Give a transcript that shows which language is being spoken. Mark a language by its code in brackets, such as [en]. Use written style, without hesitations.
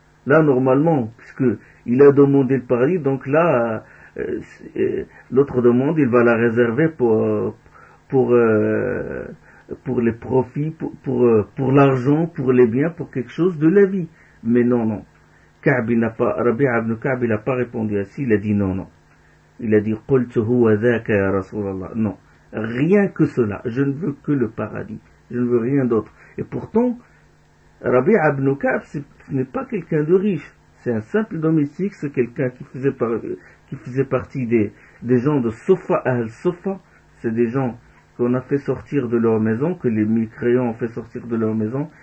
[fr] Là, normalement, puisqu'il a demandé le paradis, donc là, l'autre demande, il va la réserver pour les profits, pour l'argent, pour les biens, pour quelque chose de la vie. Mais non, non. Rabi'a ibn Ka'b, il n'a pas répondu à ça. Il a dit non, non. Il a dit, [ar] قُلْتُ هُوَ ذَاكَ يَا رَسُولَ اللَّهِ. [fr] Non. Rien que cela. Je ne veux que le paradis. Je ne veux rien d'autre. Et pourtant, Rabi'a ibn Ka'b, ce n'est pas quelqu'un de riche. C'est un simple domestique. C'est quelqu'un qui faisait partie des gens de Sofa al-Sofa. C'est des gens qu'on a fait sortir de leur maison, que les mécréants ont fait sortir de leur maison.